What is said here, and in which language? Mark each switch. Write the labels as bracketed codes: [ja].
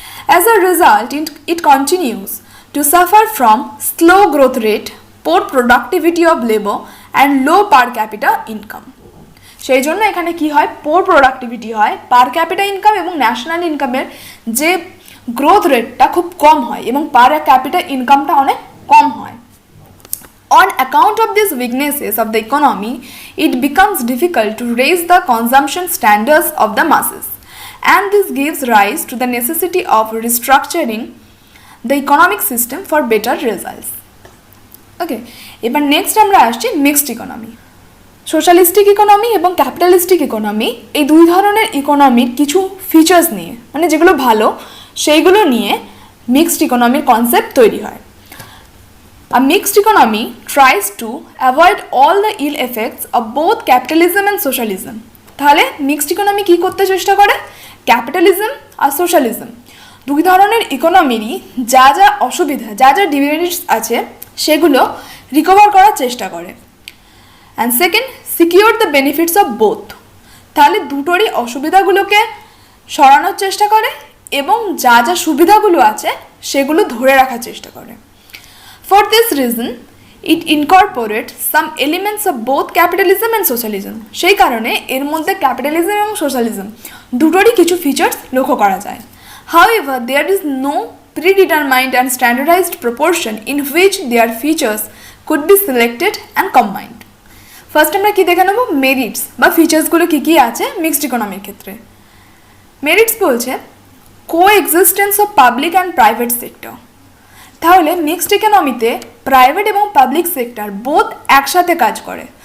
[en] As a result it continues to suffer from slow growth rate, poor productivity of labour and low per capita income. [bn] সেই জন্য এখানে কি হয়, পোর productivity হয়, পার capital income এবং national ইনকামের যে গ্রোথ রেটটা খুব কম হয় এবং পার ক্যাপিটা ইনকামটা অনেক কম হয়। [en] On account of these weaknesses of the economy, it becomes difficult to raise the consumption standards of the masses, and this gives rise to the necessity of restructuring the economic system for better results. [bn] Okay, এবার next আমরা আসছি mixed economy. Socialistic economy এবং capitalistic economy এই দুই ধরনের ইকোনমির কিছু features নিয়ে, মানে যেগুলো ভালো সেইগুলো নিয়ে মিক্সড ইকোনমির কনসেপ্ট তৈরি হয়। [en] A mixed economy tries to avoid all the ill effects of both capitalism and socialism. [bn] তাহলে মিক্সড ইকোনমি কী করতে চেষ্টা করে, ক্যাপিটালিজম আর সোশ্যালিজম দুই ধরনের ইকোনমিরই যা যা অসুবিধা, যা যা ডিমেরিটস আছে সেগুলো রিকভার করার চেষ্টা করে। [en] And second, secure the benefits of both. [bn] তাহলে দুটোরই অসুবিধাগুলোকে সরানোর চেষ্টা করে এবং যা যা সুবিধাগুলো আছে সেগুলো ধরে রাখার চেষ্টা করে। [en] For this reason, it incorporates some elements of both capitalism and socialism. [bn] সেই কারণে এর মধ্যে ক্যাপিটালিজম এবং সোশ্যালিজম দুটোরই কিছু ফিচার্স লক্ষ্য করা যায়। [en] However, there is no predetermined and standardized proportion in which their features could be selected and combined. [bn] First আমরা কি দেখে নেব, মেরিটস বা ফিচার্সগুলো কী কী আছে মিক্সড ইকোনমির ক্ষেত্রে। [en] merits [bn] বলছে [en] Coexistence of public and private sector. [bn] তাহলে মিক্সড ইকোনমিতে প্রাইভেট এবং পাবলিক সেক্টর বোথ একসাথে কাজ করে।